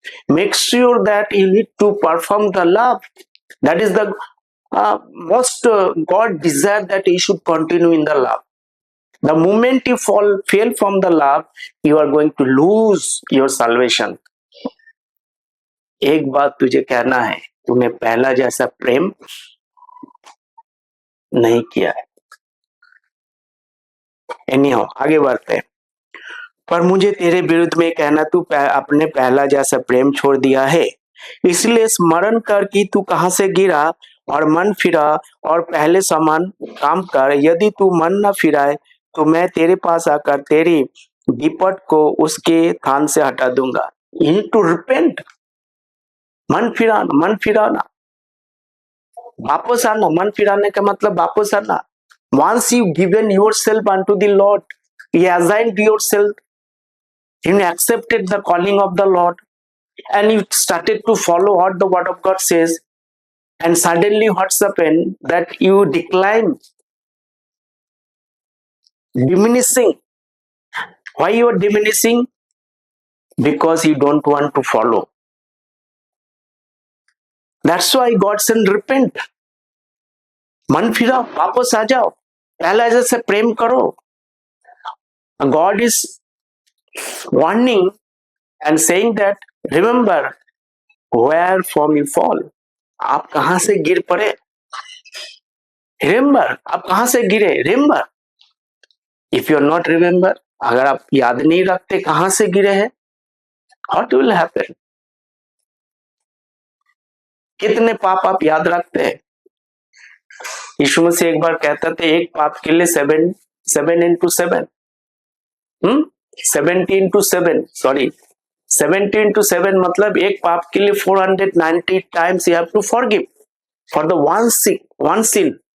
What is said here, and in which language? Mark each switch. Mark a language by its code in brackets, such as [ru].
[en] Make sure that you need to perform the love. That is the most God desire that you should continue in the love. The moment you fail from the love, you are going to lose your salvation. [hi] एक बात तुझे कहना है, तूने पहला जैसा प्रेम नहीं किया है। Anyhow, आगे बढ़ते हैं। पर मुझे तेरे विरुद्ध में कहना, तू अपने पहला जैसा प्रेम छोड़ दिया है। इसलिए स्मरण कर कि तू कहां से गिरा और मन फिरा और पहले समान काम कर। यदि तू मन न फिराए तो मैं तेरे पास आकर तेरी दीपट को उसके थान से हटा दूंगा। [en] You need to repent. [hi] मन फिराना, मन फिराना। वापस आना, मन फिराने का मतलब वापस आना। [en] Once you given yourself unto the Lord, you assigned yourself, you accepted the calling of the Lord, and you started to follow what the word of God says, and suddenly what's happened that you decline, diminishing. Why you are diminishing? Because you don't want to follow. That's why God said repent. [hi] मन फिराओ, वापस आ जाओ, पहले जैसे प्रेम करो। [en] God is warning and saying that remember where from you fall. [hi] आप कहां से गिर पड़े? [en] Remember, [hi] आप कहां से गिरे? [en] Remember. If you are not remember, [hi] अगर आप याद नहीं रखते कहां से गिरे हैं, [en] what will happen? [hi] कितने पाप आप याद रखते हैं? यीशु मसीह एक बार कहता था एक पाप के लिए 7 into 7, 70 into 7, सॉरी 70 into 7 मतलब एक पाप के लिए [en] 490 times you have to forgive for the one sin.